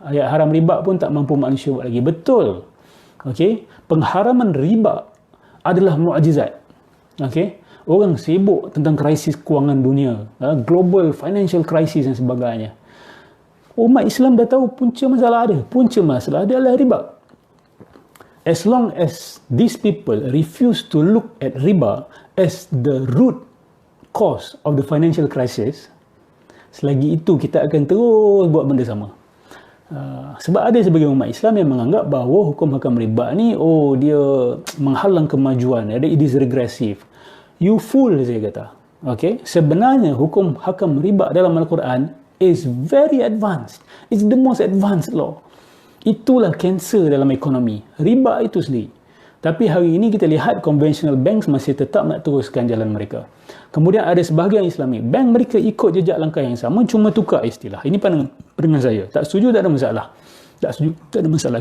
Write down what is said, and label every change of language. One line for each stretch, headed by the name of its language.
Malay: Ayat haram riba pun tak mampu manusia buat lagi. Betul. Okey, pengharaman riba adalah mukjizat. Okey, orang sibuk tentang krisis kewangan dunia,
English: global financial crisis
Malay: dan sebagainya. Umat Islam dah tahu punca masalah ada. Punca masalah adalah riba.
English: As long as these people refuse to look at riba as the root cause of the financial crisis,
Malay: selagi itu kita akan terus buat benda sama. Sebab ada sebagian umat Islam yang menganggap bahawa hukum hakam riba ni, dia menghalang kemajuan,
English: it is regressive. You fool,
Malay: saya kata. Okay? Sebenarnya hukum hakam riba dalam Al-Quran
English: is very advanced. It's the most advanced law.
Malay: Itulah kanser dalam ekonomi, riba itu sendiri. Tapi hari ini kita lihat conventional banks masih tetap nak teruskan jalan mereka. Kemudian ada sebahagian Islami, bank mereka ikut jejak langkah yang sama, cuma tukar istilah. Ini pandangan saya. Tak setuju, tak ada masalah. Tak setuju, tak ada masalah.